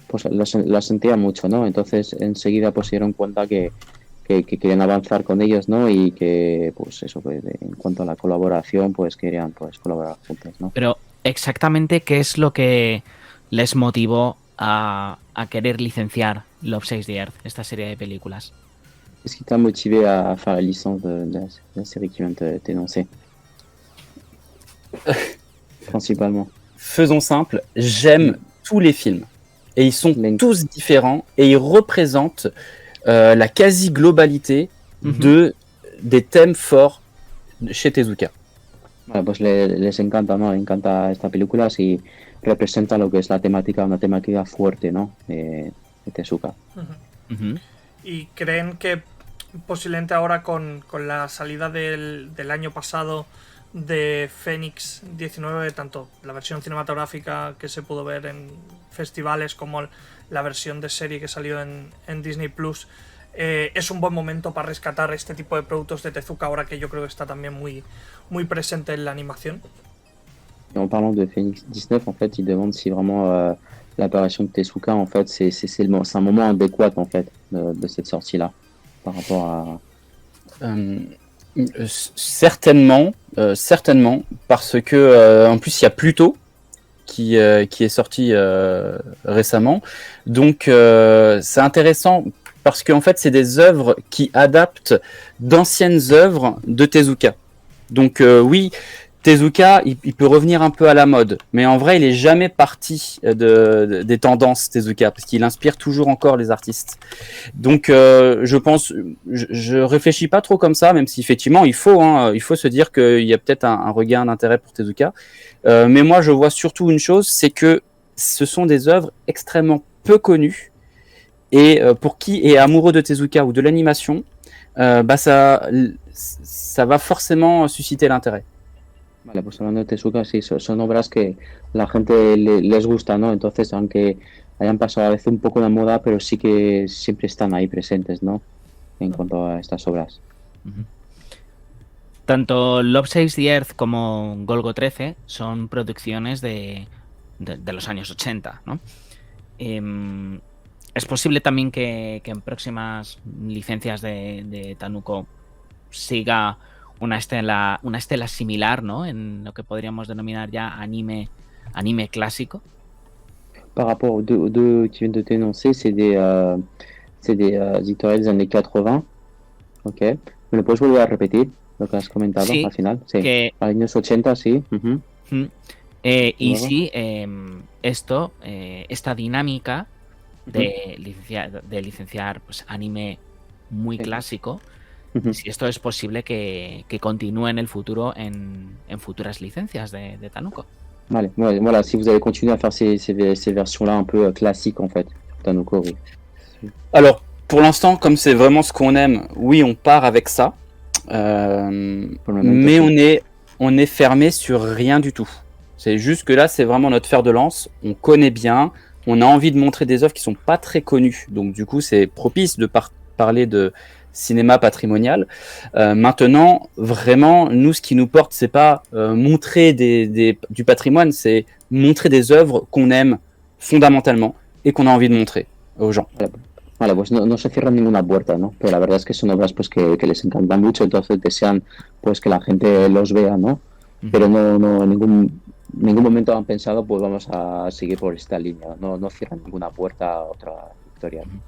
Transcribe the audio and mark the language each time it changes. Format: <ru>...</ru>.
<es>Pues las sentía mucho, ¿no? Entonces enseguida pues se dieron cuenta que querían avanzar con ellos, ¿no? Y que pues eso, pues, en cuanto a la colaboración, pues querían pues colaborar juntos, ¿no? Pero exactamente, ¿qué es lo que les motivó a querer licenciar Love Saves the Earth, esta serie de películas?</es> <fr>Qu'est-ce qui t'a motivé à faire la licence de la série qui vient de t'énoncer? Principalement. Faisons simple, j'aime tous les films. Et ils sont tous différents, et ils représentent la quasi-globalité des thèmes forts chez Tezuka.</fr> <es>Bueno, pues les encanta, ¿no? Les encanta esta película, si representa lo que es la temática, una temática fuerte, ¿no? De Tezuka. ¿Y creen que posiblemente ahora con la salida del año pasado de Fénix 19, tanto la versión cinematográfica que se pudo ver en festivales como la versión de serie que salió en Disney Plus, es un buen momento para rescatar este tipo de productos de Tezuka ahora que yo creo que está también muy presente en la animación?</es> <fr>En parlant de Phoenix 19, en fait, il demande si vraiment l'apparition de Tezuka, en fait, c'est un moment adéquat, en fait, de cette sortie-là, par rapport à... Certainement, parce que en plus il y a Pluto qui est sorti récemment, donc c'est intéressant parce qu'en fait, c'est des œuvres qui adaptent d'anciennes œuvres de Tezuka. Donc oui, Tezuka, il peut revenir un peu à la mode, mais en vrai, il est jamais parti des tendances Tezuka, parce qu'il inspire toujours encore les artistes. Donc, je pense, je réfléchis pas trop comme ça, même si effectivement, il faut se dire qu'il y a peut-être un regain d'intérêt pour Tezuka. Mais moi, je vois surtout une chose, c'est que ce sont des œuvres extrêmement peu connues, et pour qui est amoureux de Tezuka ou de l'animation, ça va forcément susciter l'intérêt.</fr> <es>Vale, pues hablando de Tezuka, sí, son obras que la gente les gusta, ¿no? Entonces, aunque hayan pasado a veces un poco de moda, pero sí que siempre están ahí presentes, ¿no? En cuanto a estas obras. Tanto Love Saves the Earth como Golgo 13 son producciones de los años 80, ¿no? Es posible también que en próximas licencias de Tanuko siga una estela similar, ¿no? En lo que podríamos denominar ya anime clásico.</es> <fr>Par rapport aux deux qui viennent de t'énoncer, c'est des éditoriales des années 80. Ok.</fr> <es>¿Me lo puedes volver a repetir lo que has comentado Sí, al final? Sí. que- Años 80, sí. Ujú. Y Luego. sí, esta dinámica de licenciar pues, anime muy Sí. clásico, Ujú. si esto es posible que continúe en el futuro en futuras licencias de Tanuko.</es> <fr>Vale, ouais, voilà, si vous avez continué à faire ces versions-là un peu classiques en fait, Tanuko, oui. Alors, pour l'instant, comme c'est vraiment ce qu'on aime, oui, on part avec ça. Pour le moment, Mais on est fermé sur rien du tout. C'est juste que là, c'est vraiment notre fer de lance. On connaît bien. On a envie de montrer des œuvres qui sont pas très connues. Donc, du coup, c'est propice de parler de cinéma patrimonial. Maintenant, vraiment, nous, ce qui nous porte, c'est pas montrer du patrimoine, c'est montrer des œuvres qu'on aime fondamentalement et qu'on a envie de montrer aux gens.</fr> <es>Vale, pues no se cierran ninguna puerta, ¿no? Pero la verdad es que son obras pues que les encantan mucho, entonces desean pues que la gente los vea, ¿no? Pero no en ningún momento han pensado pues vamos a seguir por esta línea, no cierran ninguna puerta a otra historia.</es>